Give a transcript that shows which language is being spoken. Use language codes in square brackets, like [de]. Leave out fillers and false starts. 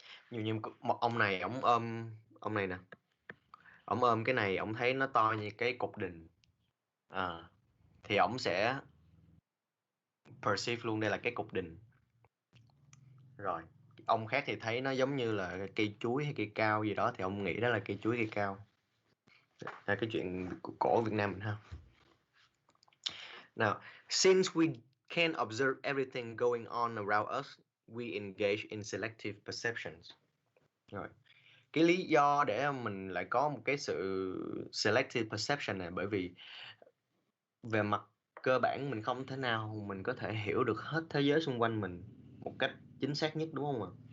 [vi] Nhiều như một ông này, ông này nè, ông ôm cái này, ông thấy nó to như cái cục đình, thì ông sẽ perceive luôn đây là cái cục đình. Rồi ông khác thì thấy nó giống như là cây chuối hay cây cao gì đó, thì ông nghĩ đó là cây chuối cây cao. Là cái chuyện cổ Việt Nam mình ha. [en] Now, since we can observe everything going on around us, we engage in selective perceptions. [vi] Rồi, cái lý do để mình lại có một cái sự selective perception này, bởi vì về mặt cơ bản mình không thể nào mình có thể hiểu được hết thế giới xung quanh mình một cách chính xác nhất, đúng không ạ?